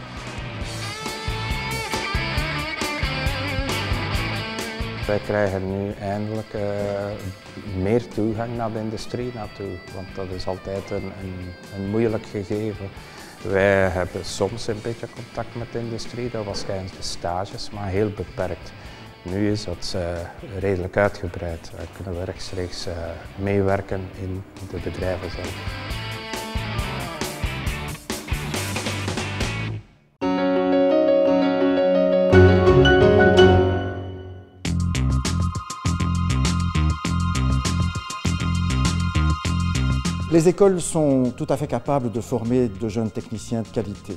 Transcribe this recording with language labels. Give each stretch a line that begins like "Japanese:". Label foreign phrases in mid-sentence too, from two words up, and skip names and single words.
Dutch: Wij krijgen nu eindelijk meer toegang naar de industrie naartoe, want dat is altijd een moeilijk gegeven. Wij hebben soms een beetje contact met de industrie, dat was tijdens de stages, maar heel beperkt. Nu is dat redelijk uitgebreid. Wij kunnen rechtstreeks meewerken in de bedrijven zelf.
French: Les écoles sont tout à fait capables de former de jeunes techniciens de qualité.